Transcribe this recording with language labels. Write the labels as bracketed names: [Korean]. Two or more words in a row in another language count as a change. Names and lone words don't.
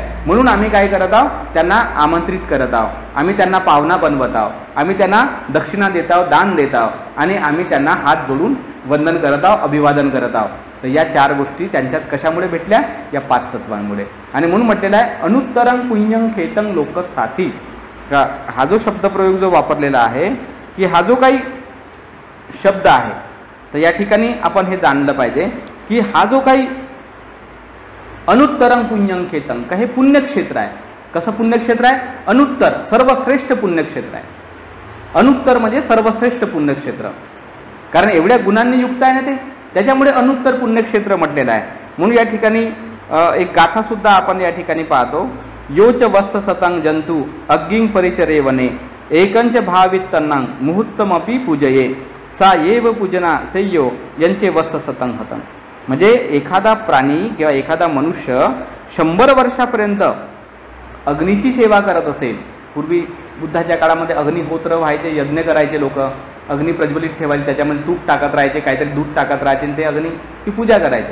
[Marathi] म्हणून आम्ही काय करत आहोत, त्यांना आमंत्रित करत आहोत, आम्ही त्यांना पाहुणा बनवत आहोत, आम्ही त्यांना दक्षिणा देत आहोत, दान देत आहोत आणि आम्ही त्यांना हात जोडून वंदन करत आहोत, अभिवादन करत आहोत. तर या 4 गोष्टी त्यांच्यात कशामुळे भेटल्या, या 5 तत्वांमुळे. आणि म्हणून म्हटलेलं आहे [Pali] अनुत्तरं पुण्यं खेतं लोक साथी. [Marathi] हा जो शब्दप्रयोग जो वापरलेला आहे की हा जो काही शब्द आहे, तर या ठिकाणी आपण हे जाणलं पाहिजे की हा जो काही [Pali] अनुत्तरं पुण्यं खेतं, [Marathi] का हे पुण्यक्षेत्र आहे. कसं पुण्यक्षेत्र आहे, अनुत्तर सर्वश्रेष्ठ पुण्यक्षेत्र आहे. अनुत्तर म्हणजे सर्वश्रेष्ठ पुण्यक्षेत्र, कारण एवढ्या गुणांनी युक्त आहे ना ते, त्याच्यामुळे अनुत्तर पुण्यक्षेत्र म्हटलेलं आहे. म्हणून या ठिकाणी एक गाथासुद्धा आपण या ठिकाणी पाहतो. [Pali] योच वत्स सतं जंतू अग्गिं परिचरे वने एकंच भावित्तन्नां मुहूर्तमपि पूजये सा येव पूजना सेय्यो यांचे वत्स सतं हतं. [Marathi] म्हणजे एखादा प्राणी किंवा एखादा मनुष्य 100 वर्षापर्यंत अग्नीची सेवा करत असेल. पूर्वी बुद्धाच्या काळामध्ये अग्निहोत्र व्हायचे, यज्ञ करायचे लोक, अग्नी प्रज्वलित ठेवायचे, त्याच्यामध्ये तूप टाकत राहायचे, काहीतरी दूध टाकत राहायचे आणि ते अग्नीची पूजा करायचे.